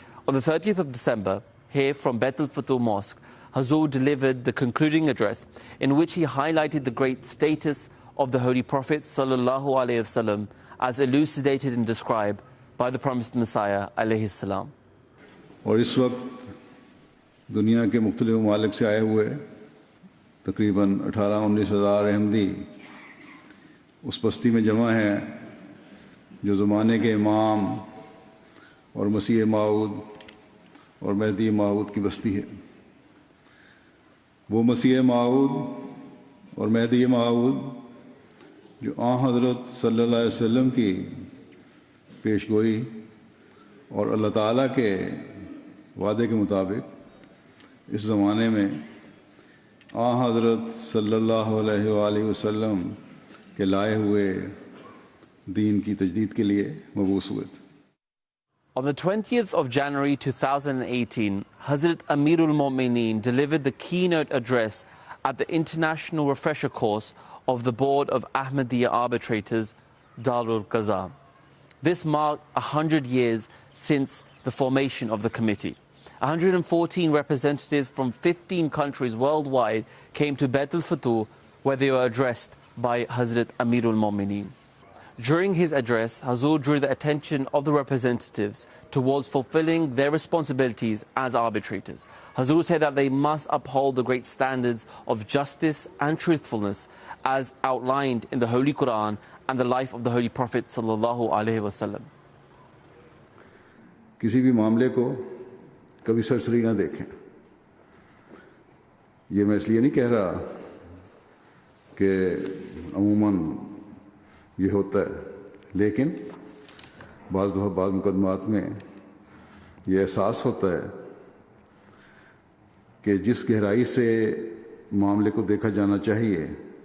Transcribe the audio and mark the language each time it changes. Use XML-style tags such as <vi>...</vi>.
<en>On the 30th of December, here from Bet al-Futuh Mosque, Hazur delivered the concluding address in which he highlighted the great status of the Holy Prophet sallallahu alaihi wasallam as elucidated and described by the promised Messiah alayhi salam.</en> <hi>और इस वक्त दुनिया के मुख्तलिफ ममालिक से आए हुए तकरीबन 18-19 हज़ार अहमदी उस बस्ती में जमा हैं जो ज़माने के इमाम और मसीह माऊद और महदी माऊद की बस्ती है. वो मसीह माऊद और महदी माऊद जो हज़रत सल्लल्लाहु अलैहि वसल्लम की पेशगोई और अल्लाह ताला के वादे के मुताबिक इस ज़माने में हज़रत सल्लल्लाहु अलैहि वसल्लम के लाए हुए दीन की तजदीद के लिए मबूस हुए थे.</hi> <en>On the 20th of January 2018, Hazrat Amirul Mu'mineen delivered the keynote address at the International Refresher Course of the Board of Ahmadiyya Arbitrators, Darul Qaza. This marked 100 years since the formation of the committee. 114 representatives from 15 countries worldwide came to Bet al-Futuh, where they were addressed by Hazrat Amirul Mu'mineen. During his address, Hazur drew the attention of the representatives towards fulfilling their responsibilities as arbitrators. Hazur said that they must uphold the great standards of justice and truthfulness as outlined in the Holy Quran and the life of the Holy Prophet sallallahu alaihi wasallam.</en> <hi>किसी भी मामले को कभी सरसरी ना देखें। ये मैं इसलिए नहीं कह रहा कि अमूमन ये होता है, लेकिन बाज़ दफ़ा बाज़ मुकदमात में ये एहसास होता है कि जिस गहराई से मामले को देखा जाना चाहिए</hi>